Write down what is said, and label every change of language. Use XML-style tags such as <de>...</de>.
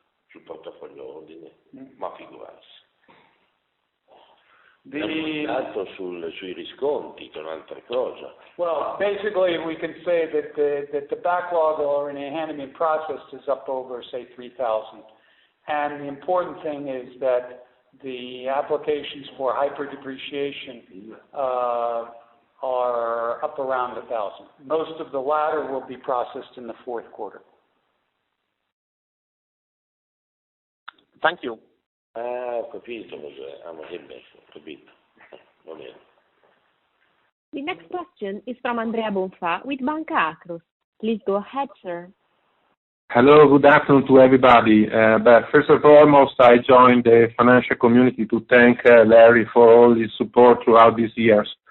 <it>Sul portafoglio ordine? Ma figurarsi.</it> <en>The</en> <it>dato sui risconti, che è un'altra cosa.</it> <en>Well, basically, we can say that the backlog or in a handling process is up over, say, 3,000. And the important thing is that the applications for hyper-depreciation are up around 1,000. Most of the latter will be processed in the fourth quarter. Thank you.</en> <it>Ho capito, ma che bello, ho capito. Va bene.</it> <en>The next question is from Andrea Bonfà with Banca Akros. Please go ahead, sir. Hello, good afternoon to everybody. But first and foremost, I joined the financial community to thank Larry for all his support throughout these years.</en>